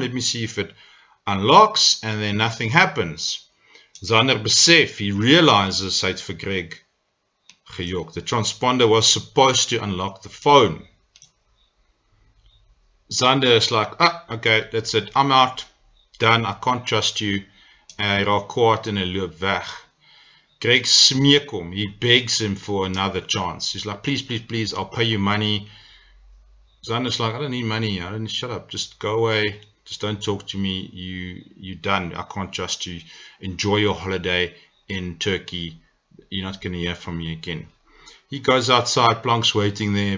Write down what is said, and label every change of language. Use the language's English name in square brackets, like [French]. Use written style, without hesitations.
[English] Let me see if it unlocks, and then nothing happens. [Afrikaans] Zander besef, [English] he realizes [Afrikaans] hy het vir Greg gejok. [English] The transponder was supposed to unlock the phone. Zander is like, okay, that's it. I'm out. Done. I can't trust you. [Afrikaans] Hy raak kwaad en hy loop weg. Greg smeek hom. [English] He begs him for another chance. He's like, please, I'll pay you money. Zander's like, I don't need money. Shut up. Just go away. Just don't talk to me. You're done. I can't trust you. Enjoy your holiday in Turkey. You're not going to hear from me again. He goes outside. Plank's waiting there.